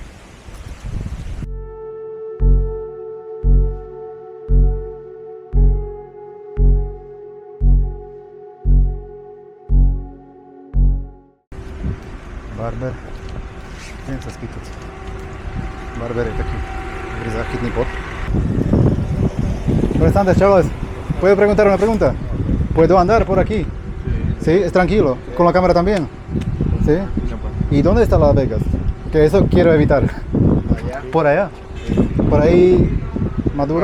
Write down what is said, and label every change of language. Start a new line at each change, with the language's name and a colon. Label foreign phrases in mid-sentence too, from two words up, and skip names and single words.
Slovak: Barber. Idem sa spýtať. Barber je taký dobrý záchytný bod.
Spanish: Buenas tardes, chavales. ¿Puedo preguntar una pregunta? ¿Puedo andar por aquí? Sí. ¿Sí? ¿Es tranquilo? ¿Con la cámara también? ¿Sí? ¿Y dónde está Las Vegas? Que eso quiero evitar. Allá. ¿Por allá? ¿Por ahí Maduro?